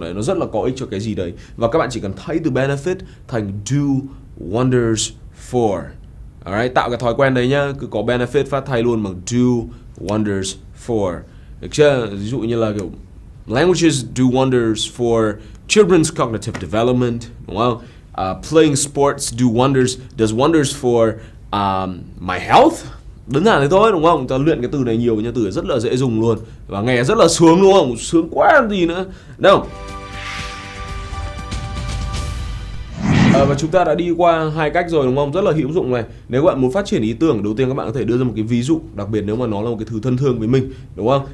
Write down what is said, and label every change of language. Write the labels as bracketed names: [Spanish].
[Vietnamese] Đấy, nó rất là có ích cho cái gì đấy. Và các bạn chỉ cần thay từ benefit thành [English] do wonders for. [Vietnamese] Alright, tạo cái thói quen đấy nhá, cứ có benefit phát thay luôn bằng [English] do wonders for. [Vietnamese] Được chưa? Ví dụ như là kiểu [English] languages do wonders for children's cognitive development, [Vietnamese] đúng không? [English] Playing sports does wonders for my health. [Vietnamese] Đơn giản thế thôi, đúng không? Ta luyện cái từ này nhiều nha, từ rất là dễ dùng luôn và nghe rất là sướng, đúng không? Sướng quá làm gì nữa. Đâu. Và chúng ta đã đi qua 2 cách rồi, đúng không? Rất là hữu dụng này. Nếu bạn muốn phát triển ý tưởng, đầu tiên các bạn có thể đưa ra một cái ví dụ, đặc biệt nếu mà nó là một cái thứ thân thương với mình, đúng không?